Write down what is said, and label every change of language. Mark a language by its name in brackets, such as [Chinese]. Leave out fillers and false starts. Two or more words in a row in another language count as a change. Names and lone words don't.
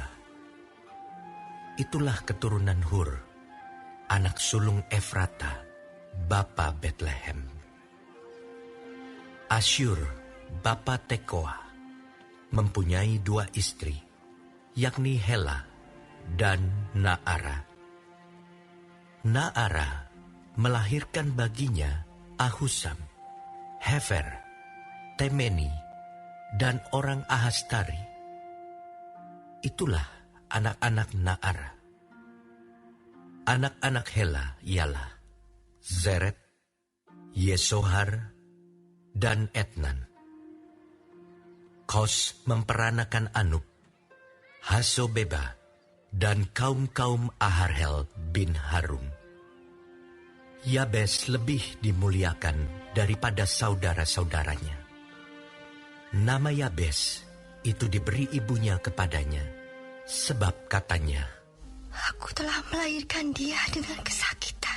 [Indonesian] Itulah keturunan Hur, anak sulung Efrata, bapa Betlehem. Asyur, bapa Tekoa, mempunyai 2 istri, yakni Hela dan Naara. Naara melahirkan baginya Ahusam, Hefer, Temeni, dan orang Ahastari. Itulah anak-anak Naara. Anak-anak Hela ialah Zeret, Yesohar, dan Etnan. Kos memperanakan Anub, Hasobeba, dan kaum-kaum Aharhel bin Harum. Yabes lebih dimuliakan daripada saudara-saudaranya. Nama Yabes itu diberi ibunya kepadanya, sebab katanya, "Aku telah melahirkan dia dengan kesakitan."